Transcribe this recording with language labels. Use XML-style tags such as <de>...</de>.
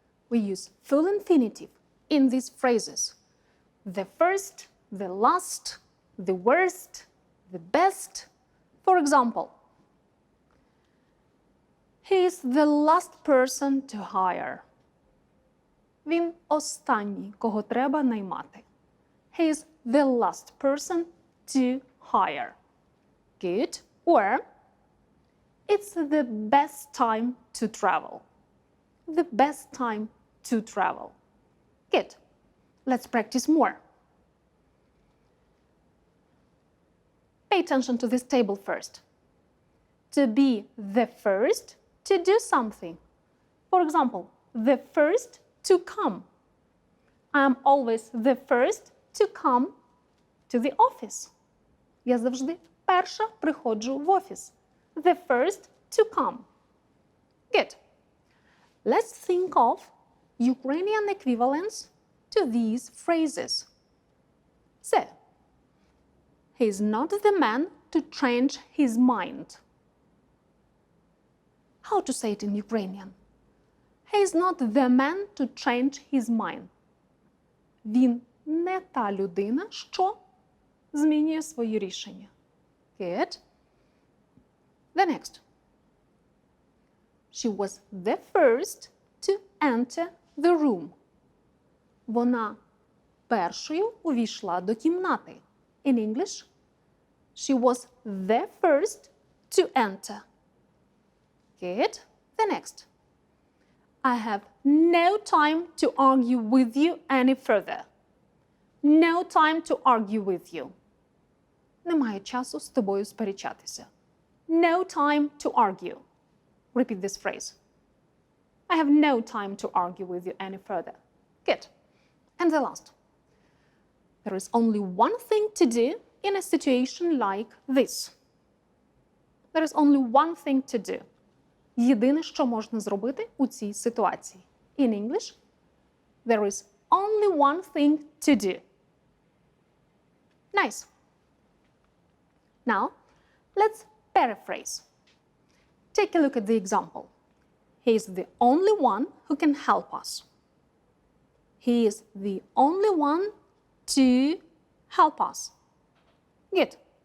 <en>We use full infinitive in these phrases. The first, the last, the worst, the best. For example, he is the last person to hire.</en> <uk>Він останній, кого треба наймати.</uk> <en>He is the last person to hire. Good. Or, it's the best time to travel. The best time to travel. Good. Let's practice more. Pay attention to this table first. To be the first to do something. For example, the first to come. I'm always the first to come to the office.</en> <uk>Я завжди перша приходжу в офіс.</uk> <en>The first to come. Good. Let's think of Ukrainian equivalents to these phrases. So, he is not the man to change his mind. How to say it in Ukrainian? He is not the man to change his mind.</en> <uk>Він не та людина, що змінює свої рішення.</uk> <en>Good. The next. She was the first to enter the room.</en> <uk>Вона першою увійшла до кімнати.</uk> <en>In English, she was the first to enter. Good. The next. I have no time to argue with you any further. No time to argue with you.</en> <uk>Немає часу з тобою сперечатися.</uk> <en>No time to argue. Repeat this phrase. I have no time to argue with you any further. Good. And the last. There is only one thing to do in a situation like this. There is only one thing to do.</en> <uk>Єдине, що можна зробити у цій ситуації.</uk> <en>In English, there is only one thing to do. Nice. Now, let's paraphrase. Take a look at the example. He is the only one who can help us. He is the only one to help us. Good.</en>